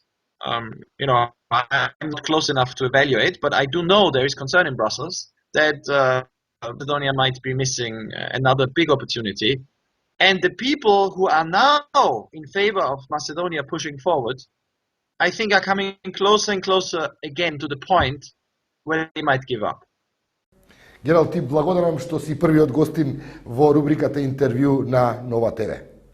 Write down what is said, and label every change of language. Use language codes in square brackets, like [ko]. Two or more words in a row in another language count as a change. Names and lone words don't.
[en] You know, I'm not close enough to evaluate, but I do know there is concern in Brussels that Macedonia might be missing another big opportunity. And the people who are now in favor of Macedonia pushing forward, I think are coming closer and closer again to the point where they might give up. [mk] Gerald, ти благодарам што си првиот гостин во рубриката интервју на Нова ТВ.